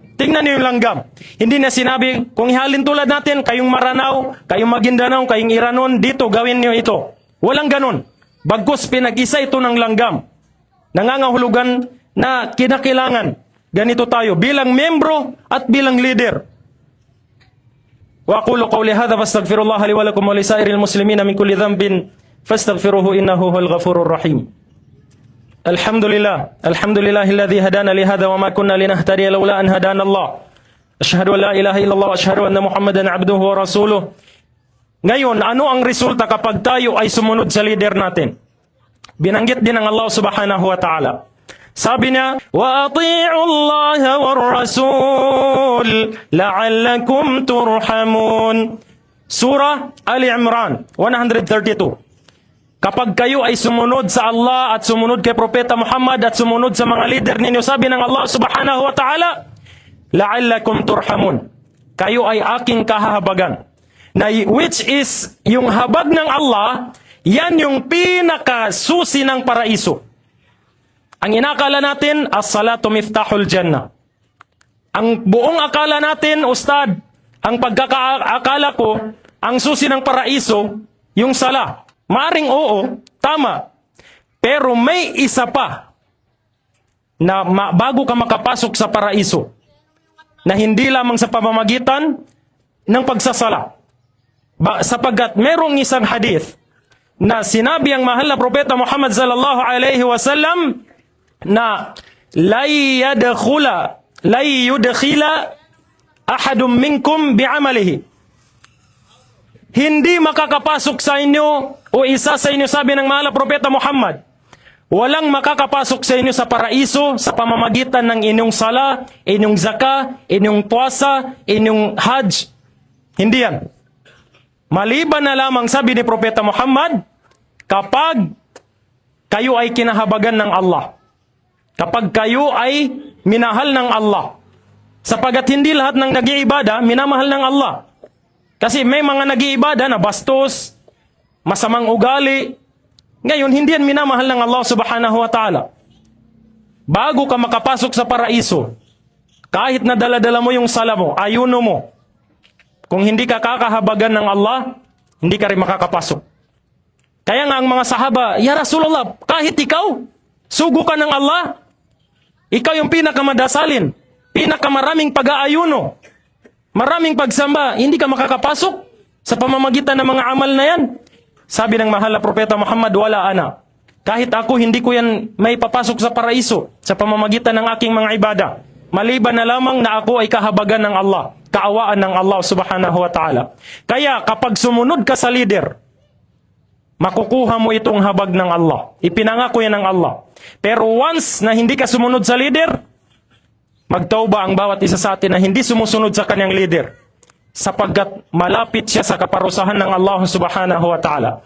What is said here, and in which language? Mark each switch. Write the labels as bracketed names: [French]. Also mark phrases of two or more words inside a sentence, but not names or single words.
[Filipino] Tingnan niyo yung langgam. Hindi na sinabi, kung ihalin tulad natin, kayong Maranao, kayong Maguindanao, kayong Iranon, dito gawin niyo ito. Walang ganon. Bagkus pinag-isa ito ng langgam. Nangangahulugan na kinakailangan ganito tayo bilang membro at bilang leader. [Arabic] وأقول قولي هذا وأستغفر الله لي ولكم ولسائر المسلمين من كل ذنب فاستغفروه إنه هو الغفور الرحيم. Alhamdulillah. الحمد لله الذي هدانا لهذا وما كنا لنهتدي لولا أن هدانا الله. أشهد أن لا إله إلا الله وأشهد أن محمدا عبده ورسوله. [Filipino] Ngayon, ano ang resulta kapag tayo ay sumunod sa leader natin? Binanggit din ng Allah [Arabic] سبحانه وتعالى. [Filipino] Sabi niya, [Arabic] وأطيعوا الله والرسول لعلكم ترحمون. [Filipino] Surah Ali Imran 132. Kapag kayo ay sumunod sa Allah at sumunod kay Propeta Muhammad at sumunod sa mga leader ninyo, sabi ng Allah [Arabic] سبحانه وتعالى, لعلكم ترحمون. [Filipino] Kayo ay aking kahahabagan. Na [English] which is, [Filipino] yung habag ng Allah, yan yung pinakasusi ng paraiso. Ang inakala natin, [Arabic] الصلاة مفتاح الجنة. [Filipino] Ang buong akala natin, Ustad, ang pagkakaakala ko, ang susi ng paraiso, yung sala. Maaring oo, tama. Pero may isa pa na bago ka makapasok sa paraiso, na hindi lamang sa pamamagitan ng pagsasala. Sapagkat merong isang hadith na sinabi ang mahal na Propeta Muhammad [Arabic] صلى الله عليه وسلم [Filipino] na [Arabic] لن يدخل أحدا منكم بعمله. [Filipino] Hindi makakapasok sa inyo o isa sa inyo, sabi ng mahal na Propeta Muhammad, walang makakapasok sa inyo sa paraiso sa pamamagitan ng inyong sala, inyong zaka, inyong puasa, inyong hajj. Hindi yan. Maliban na lamang, sabi ni Propeta Muhammad, kapag kayo ay kinahabagan ng Allah. Kapag kayo ay minahal ng Allah. Sapagat hindi lahat ng nag-iibada, minamahal ng Allah. Kasi may mga nag-iibada na bastos, masamang ugali. Ngayon, hindi yan minamahal ng Allah [Arabic] سبحانه وتعالى. [Filipino] Bago ka makapasok sa paraiso, kahit na dala-dala mo yung sala mo, ayuno mo, kung hindi ka kakahabagan ng Allah, hindi ka rin makakapasok. Kaya nga ang mga sahaba, [Arabic] يا رسول الله, [Filipino] kahit ikaw, sugo ka ng Allah, ikaw yung pinakamadasalin, pinakamaraming pag-aayuno, maraming pagsamba, hindi ka makakapasok sa pamamagitan ng mga amal na yan. Sabi ng mahal na Propeta Muhammad, [Arabic] ولا أنا. [Filipino] Kahit ako, hindi ko yan may papasok sa paraiso sa pamamagitan ng aking mga ibada. Maliban na lamang na ako ay kahabagan ng Allah, kaawaan ng Allah [Arabic] سبحانه وتعالى. [Filipino] Kaya kapag sumunod ka sa leader, makukuha mo itong habag ng Allah. Ipinangako yan ng Allah. Pero once na hindi ka sumunod sa leader, magtauba ang bawat isa sa atin na hindi sumusunod sa kanyang leader. Sapagkat malapit siya sa kaparusahan ng Allah [Arabic] سبحانه وتعالى.